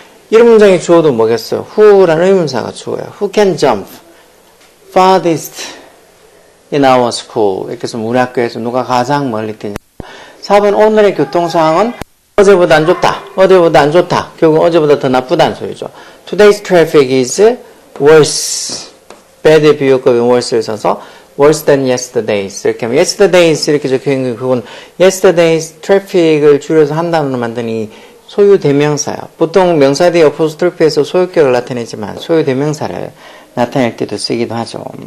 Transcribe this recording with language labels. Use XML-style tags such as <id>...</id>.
<ko>이런 문장의 주어도 뭐겠어요? who라는 의문사가 주어예요.</ko> <en>who can jump farthest in our school</en> <ko>이렇게 해서 우리 학교에서 누가 가장 멀리 뛰냐. 4번 오늘의 교통상황은 어제보다 안 좋다. 어제보다 안 좋다. 결국 어제보다 더 나쁘다는 소리죠.</ko> <en>Today's traffic is worse.</en> <ko>bad의 비교급인 worse를 써서</ko> <en>worse than yesterday's</en> <ko>이렇게 하면 yesterday's 이렇게 적혀있는 게 그건 yesterday's traffic을 줄여서 한 단어로 만든 이 소유 대명사예요. 보통 명사 뒤에 어포스트로피에서 소유격을 나타내지만 소유 대명사를 나타낼 때도 쓰기도 하죠.</ko>